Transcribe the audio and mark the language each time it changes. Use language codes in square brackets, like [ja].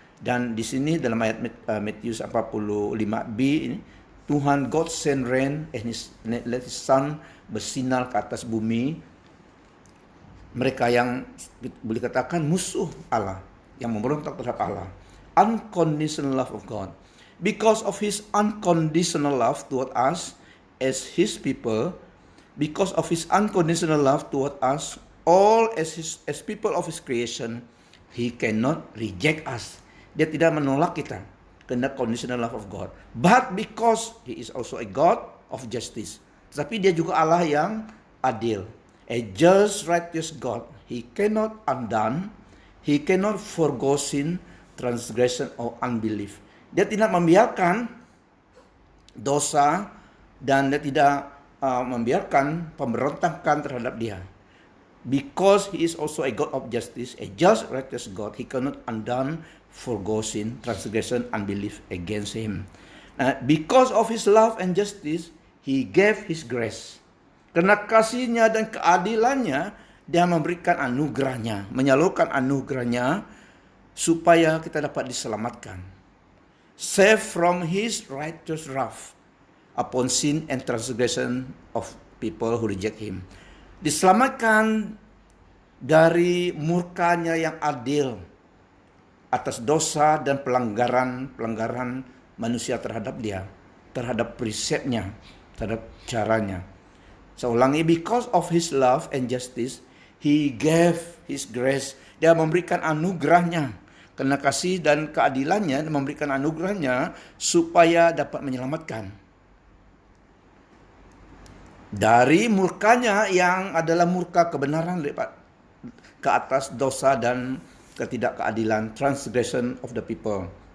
[id] Dan di sini dalam ayat Matius 45b ini, Tuhan [en] God send rain and let his sun [id] bersinar ke atas bumi. Mereka yang boleh katakan musuh Allah, yang memberontak terhadap Allah. [en] Unconditional love of God. Because of his unconditional love toward us as his people, because of his unconditional love toward us all as people of his creation, he cannot reject us. [id] Dia tidak menolak kita karena [en] conditional love of God. But because he is also a God of justice. [id] Tetapi dia juga Allah yang adil. [en] A just righteous God. He cannot undone, he cannot forgo sin, transgression or unbelief. [id] Dia tidak membiarkan dosa dan dia tidak membiarkan pemberontakan terhadap dia. [en] Because he is also a God of justice, a just righteous God, he cannot undone, forgo sin, transgression, unbelief against him. Because of his love and justice, he gave his grace. [id] Karena kasihnya dan keadilannya, dia memberikan anugerahnya, menyalurkan anugerahnya supaya kita dapat diselamatkan. [en] Save from his righteous wrath upon sin and transgression of people who reject him. [id] Diselamatkan dari murkanya yang adil atas dosa dan pelanggaran manusia terhadap dia, terhadap prinsipnya, terhadap caranya. Saya ulangi, [en] because of his love and justice, he gave his grace. [id] Dia memberikan anugerahnya. Karena kasih dan keadilannya, dia memberikan anugerahnya supaya dapat menyelamatkan dari murkanya yang adalah murka kebenaran ke atas dosa dan ketidakkeadilan, [en] transgression of the people.